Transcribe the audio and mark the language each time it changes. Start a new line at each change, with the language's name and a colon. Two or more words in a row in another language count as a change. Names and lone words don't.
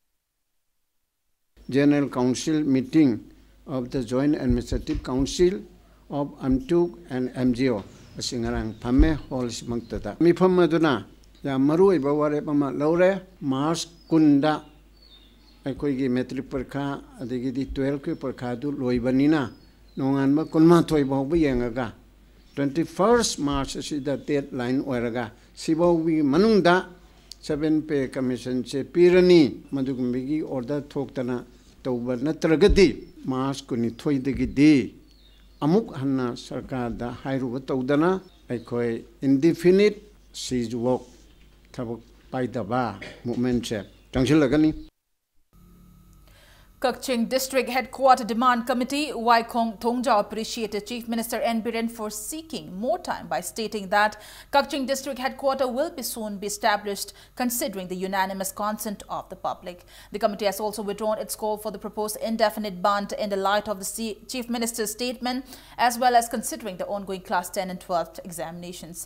English: General Council meeting of the Joint Administrative Council of Amtuk and MGO
Manipuri: asingarang pamme halls mangtada mi phammaduna ya marui baware pama laure March kunda aikoi metric parkha adigi di 12 ki parkha du loibanina nongan ma kunma thoi baw bi yengaga 21st March asida deadline oiraga sibaw bi manungda 7
English: pay commission
Manipuri: che pirani madugumigi order thoktana tawba natragadi March kuni thoi dagi di amuk hanna sarkar da hairu tawdana aikoi
English: indefinite siege work
Manipuri: thabak paidaba movement che tangsilagani.
English: Kaching District Headquarter Demand Committee, Waikong Thongjao appreciated Chief Minister N. Biren for seeking more time by stating that Kaching District Headquarter will soon be established considering the unanimous consent of the public. The committee has also withdrawn its call for the proposed indefinite ban in the light of the Chief Minister's statement as well as considering the ongoing Class 10 and 12 examinations.